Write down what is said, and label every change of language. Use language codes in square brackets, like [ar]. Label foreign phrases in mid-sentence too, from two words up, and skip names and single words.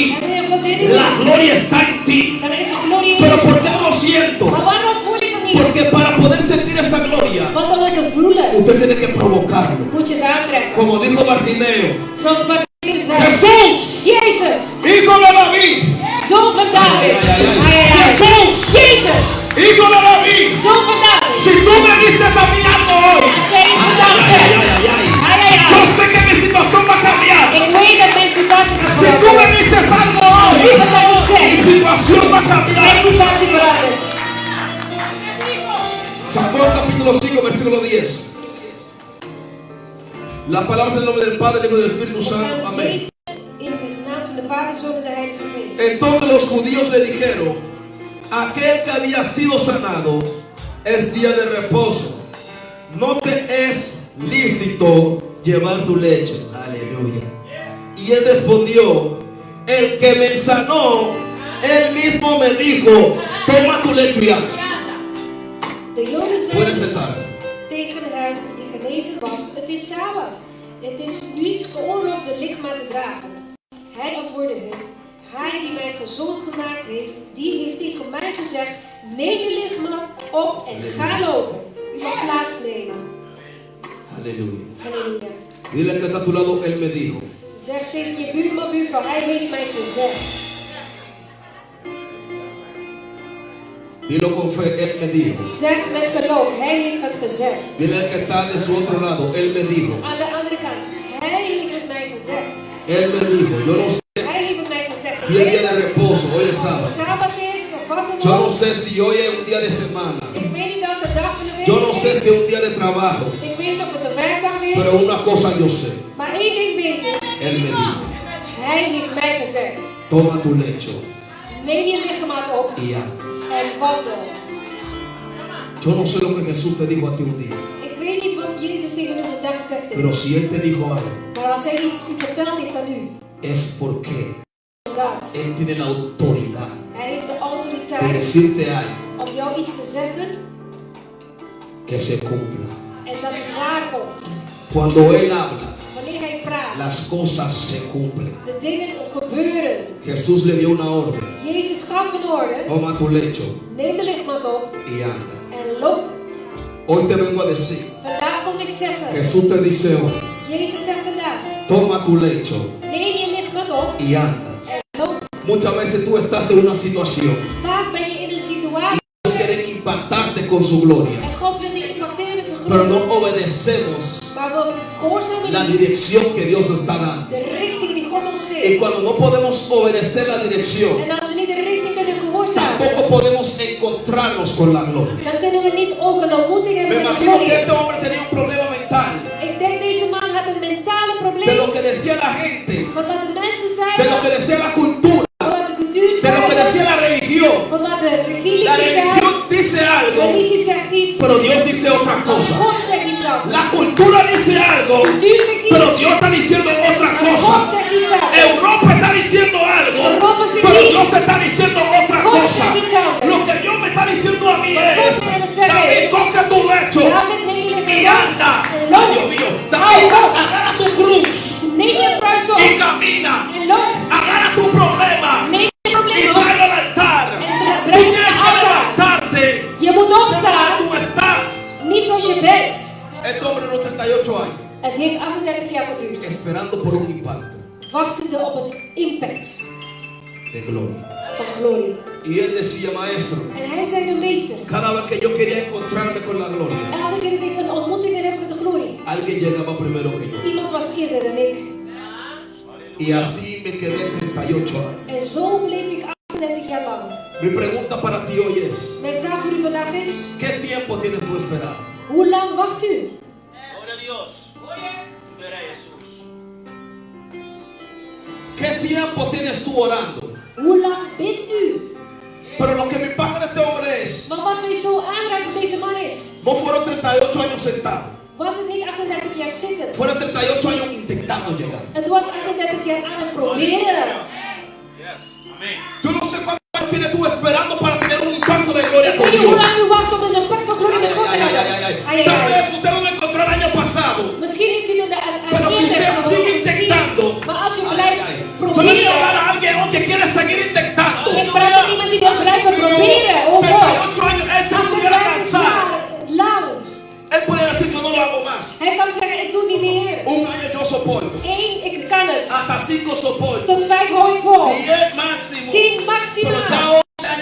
[nl] En wanneer God in u [es] la [nl] is, [es] gloria está en ti. [nl] dan is de glorie in [es] Pero [nl] u. [es] ¿por qué no lo siento? [nl] Maar waarom voel ik het niet? [es] Porque para poder sentir esa gloria, [nl] Want om het te voelen, [es] usted tiene que provocarlo. [nl] moet je het aantrekken. [es] Como dijo Bartimeo, [nl] Zoals Bartimaeus zei. [es] Jesús, [nl] Jezus, [es] hijo de David, Jesús, [nl] Jezus, [es] hijo de David, [nl] zoon van David. [es] si tú me dices a mí algo hoy, [nl] Als jij iets vandaag zegt, [es] yo sé que mi situación va a cambiar. [nl] ik weet dat mijn situatie gaat [es] Si tú me [nl] veranderen. [es] dices algo [nl] Als [es] hoy, [nl] u vandaag iets [es] mi [nl] zegt, [es] situación va a [nl] mijn [es] cambiar. [nl] situatie verandert. [es] Samuel capítulo 5, versículo 10. La palabra es en el nombre del Padre, del Hijo y del Espíritu [nl] We [es] Santo. [nl] gaan [es] Amén. [nl] lezen in de naam van de Vader, Zoon en de Heilige Geest. [es] Entonces los judíos le dijeron: aquel que había sido sanado es día de reposo. No te es lícito llevar tu lecho. Aleluya. Y él respondió: el que me sanó, él mismo me dijo: toma tu lecho y anda. [nl] De Joden [es] Pueden [nl] zeiden [es] sentarse. [nl] tegen hem die genezen was: het is Sabbat. Het is niet geoorloofd de lichtmaat te dragen. Hij antwoordde hem: hij die mij gezond gemaakt heeft, die heeft tegen mij gezegd: neem je lichtmaat op en ga lopen. U mag plaatsnemen. [es] Aleluya. [nl] Halleluja. [es] Dile al que está a tu lado: él me dijo. [nl] Zeg tegen je buurman, buurvrouw, hij heeft mij gezegd. [es] Dilo con fe: él me dijo. [nl] Zeg met geloof, hij heeft het gezegd. [es] Dile al que está de su otro lado: él me dijo. [nl] Aan de andere kant, hij heeft het mij gezegd. [es] Él me dijo. Yo no sé [nl] Hij heeft het mij gezegd. [es] si es día de reposo, hoy es sábado. [nl] Sabbat is of wat dan [es] Yo no [nl] ook. [es] sé si hoy es un día de semana. [nl] Ik weet niet welke dag van de week [es] Yo no sé [nl] het [es] si [nl] is. [es] es un día de trabajo. [nl] Ik weet niet of het een werkdag [es] Pero [nl] is. [es] una cosa yo sé. [nl] Maar één ding weet ik. [es] Él me dijo: [nl] Hij heeft mij gezegd. [es] toma tu lecho [nl] Neem je lichaam op [es] y anda. [nl] en wandel. [es] Yo no sé lo que Jesús te dijo a ti un día. [nl] Ik weet niet wat Jezus tegen u vandaag gezegd heeft. [es] Pero si Él te dijo algo, [nl] Maar als hij iets u verteld heeft aan u. [es] es porque [nl] Dat. [es] Él tiene la autoridad [nl] Hij heeft de [es] de [nl] autoriteit [es] decirte algo [nl] om jou iets te zeggen. [es] que se cumpla. [nl] En dat het waar komt. [es] Cuando Él habla, [nl] Wanneer hij praat. [es] las cosas se cumplen. [nl] De dingen gebeuren. [es] Jesús le dio una orden: [nl] Jezus gaf een orde. [es] toma tu lecho [nl] Neem de lichtmat op [es] y anda. [nl] en loop. [es] Hoy te vengo a decir: [nl] Vandaag kom ik zeggen. [es] Jesús te dice hoy: [nl] Jezus zegt vandaag. [es] toma tu lecho [nl] Neem je lichtmat op [es] y anda. [nl] en loop. [es] Muchas veces tú estás en una situación [nl] Vaak ben je in een situatie. [es] y Dios quiere impactarte con su gloria, [nl] En God wil je impacteren met zijn [es] pero [nl] glorie. [es] no obedecemos [nl] Maar we gehoorzamen [es] la [nl] niet [es] dirección que Dios nos está dando. [nl] de richting die God ons [es] Y [nl] geeft. [es] cuando no podemos obedecer la dirección, [nl] En als we niet de richting kunnen gehoorzamen, [es] tampoco podemos encontrarnos con la gloria. [nl] dan kunnen we niet ook een ontmoeting [es] Me [nl] hebben met de [es] imagino que [nl] glorie. [es] este hombre tenía un problema mental [nl] Ik denk deze man had een mentale [es] de [nl] probleem. [es] lo que decía la gente, [nl] Van wat de mensen [es] de lo [nl] zeiden, [es] que decía la cultura, [nl] van wat de cultuur [es] de lo que decía [nl] zei, [es] la religión. [nl] van wat de religie [es] La [nl] zei. [es] religión dice algo, [nl] Religie zegt iets, [es] pero Dios dice otra cosa. [nl] God zegt iets anders. [es] La cultura dice algo, [nl] Cultuur zegt [es] pero [nl] iets, [es] Dios está diciendo otra [nl] maar God [es] cosa. [nl] zegt iets anders. [es] Europa está diciendo algo, [nl] Europa zegt [es] pero [nl] iets. [es] Dios está diciendo otra [nl] God [es] cosa. [nl] zegt iets anders. [es] Lo que Dios me está diciendo a mí [nl] Wat God [es] es: [nl] aan het zeggen [es] David, [nl] is, [es] coge tu lecho [nl] David, neem je [es] y [nl] lichaam [es] anda. [nl] op en [es] Ay, [nl] loop. [es] Dios mío, [nl] Hou [es] David, [nl] vast. [es] agarra tu cruz [nl] Neem je kruis op [es] y camina. [nl] en loop. [es] Agarra tu problema [nl] Neem je [es] y [nl] probleem op [es] tráelo al altar. [nl] en [es] Tú [nl] breng [es] tienes [nl] het [es] que [nl] altaar. [es] levantarte [nl] Je moet [es] de donde [nl] opstaan, [es] tú estás. [nl] niet zoals je bent. [es] Este hombre de unos 38 años, [nl] Het heeft 38 jaar geduurd. [es] esperando por un impacto [nl] Wachtende op een impact [es] de gloria. [nl] van glorie. [es] Y él decía: maestro, [nl] En hij zei de meester, [es] cada vez que yo quería encontrarme con la gloria, [nl] elke keer dat ik een ontmoeting heb met de glorie, [es] alguien llegaba primero que yo. [nl] iemand was eerder dan ik. [es] Y así me quedé 38 años. [nl] En zo bleef ik 38 jaar lang. [es] Mi pregunta para ti hoy es: [nl] Mijn vraag voor u vandaag is, [es] ¿qué tiempo tienes tú esperando? [nl] hoe lang wacht u? [es] Gloria a Dios. Gloria a Jesús. ¿Qué tiempo tienes tú orando? [nl] Hoe lang bidt u? [es] Pero lo que me impacta de este hombre es: [nl] Maar wat mij zo aanraakt met deze man is, [es] no fueron 38 años sentados, [nl] was het niet 38 jaar zitten. [es] fueron 38 años intentando llegar. [nl] Het was 38 jaar aan het proberen. [es] Yes. Amén. Yo no sé cuánto tiempo tienes tú esperando para tener un impacto de gloria [nl] Ik [es] con [nl] weet niet hoe [es] Dios. [nl] lang u wacht om een impact van glorie met God te hebben. Ai, [es] Tal ai, vez ai. usted no lo encontró el año pasado, [nl] Misschien heeft u het [es] pero si usted sigue [nl] gezien. [es] intentando, [nl] Maar als u blijft [es] yo le quiero hablar [nl] proberen. [es] a alguien hoy que quiere seguir intentando. [nl] Ik praat met iemand die wil blijven proberen. [en] Oh God. [es] 38 años, él se pudiera [nl] 38 [es] cansar. [nl] jaar lang. [es] Él puede decir: yo no lo hago más. [nl] Hij kan zeggen, ik doe niet meer. [es] Un año yo soporto, [nl] 1, ik kan het. [es] hasta 5 soporto, [nl] Tot 5 hou ik vol. [es] 10 máximo. [nl] 10 [es] Pero [nl] maximaal. [es] ya hoy